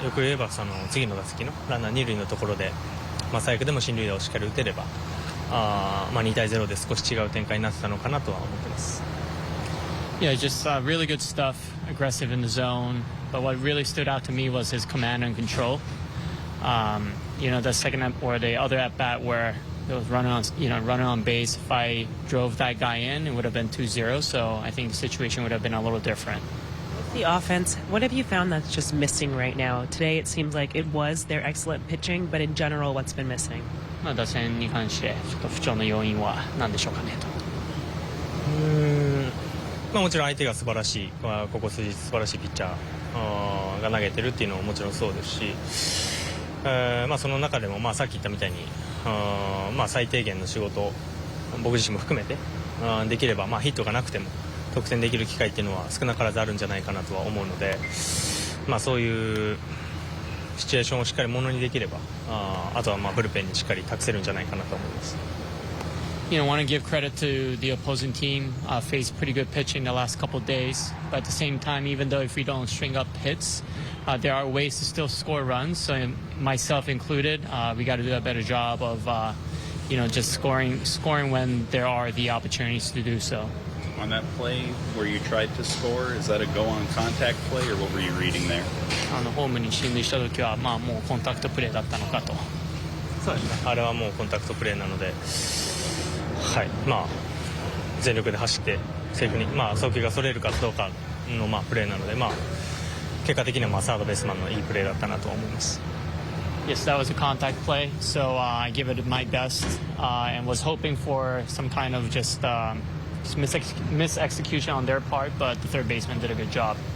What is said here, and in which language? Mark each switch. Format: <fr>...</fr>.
<ja>よく言えばその次の打席のランナー2塁のところで、最悪でも進塁打をしっかり打てれば2対0で少し違う展開になってたのかなとは思ってます。</ja> <en>Yeah, just really good stuff, aggressive in the zone. But what really stood out to me was his command and control. The second or the other at bat where it was running on base. If I drove that guy in, it would have been 2-0. So I think the situation would have been a little different. The offense, what have you found that's just missing right now? Today it seems like it was their excellent pitching, but in general, what's been missing?</en> <ja>打線に関してちょっと不調の要因は何でしょうかねと。もちろん相手が素晴らしい、ここ数日素晴らしいピッチャーが投げてるっていうのももちろんそうですし、その中でもさっき言ったみたいに最低限の仕事を僕自身も含めてできればヒットがなくても得点できる機会っていうのは少なからずあるんじゃないかなとは思うので、そういうシチュエーションをしっかりものにできればあとはブルペンにしっかり託せるんじゃないかなと思います。</ja> <en>Want to give credit to the opposing team. Faced pretty good pitching the last couple of days, but at the same time, even though if we don't string up hits, there are ways to still score runs. So myself included, we got to do a better job of, just scoring when there are the opportunities to do so. On that play where you tried to score, is that a go-on contact play, or what were you reading there?</en> <ja>ホームに進塁した時はもうコンタクトプレーだったのかと。そうですね。あれはもうコンタクトプレーなので。全力で走ってセーフに、送球がそれるかどうかのプレーなので、結果的にはサードベースマンのいいプレーだったなと思います。</ja> <en>Yes, that was a contact play, so I give it my best and was hoping for some kind of just misexecution on their part, but the third baseman did a good job.</en>